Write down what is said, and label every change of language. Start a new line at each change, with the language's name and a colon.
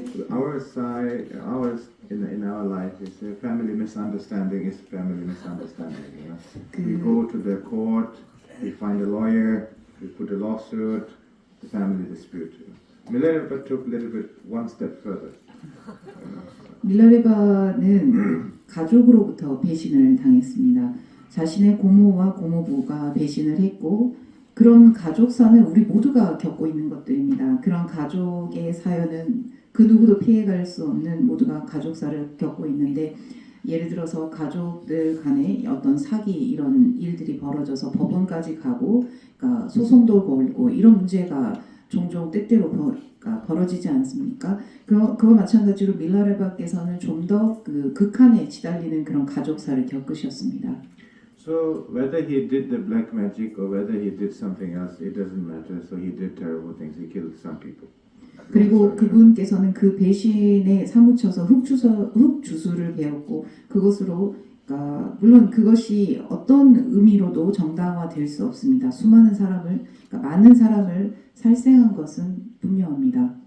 English: Our side, ours in our life is a family misunderstanding. Is family misunderstanding. We go to the court, we find a lawyer, we put a lawsuit, the family dispute. Milarepa took a little bit one step further.
Korean: 밀라레바는 가족으로부터 배신을 당했습니다. 자신의 고모와 고모부가 배신을 했고 그런 가족사는 우리 모두가 겪고 있는 것들입니다. 그런 가족의 사연은 그 누구도 피해갈 수 없는 모두가 가족사를 겪고 있는데 예를 들어서 가족들 간에 어떤 사기 이런 일들이 벌어져서 법원까지 가고 그러니까 소송도 걸고 이런 문제가 종종 때때로 벌어지지 않습니까? 그와 마찬가지로 밀라레바께서는 좀 더 그 극한에 치달리는 그런 가족사를 겪으셨습니다.
English: So whether he did the black magic or whether he did something else, it doesn't matter. So he did terrible things. He killed some people.
Korean: 그리고 그분께서는 그 배신에 사무쳐서 흑주술을 배웠고 그것으로 물론 그것이 어떤 의미로도 정당화될 수 없습니다. 많은 사람을 살생한 것은 분명합니다.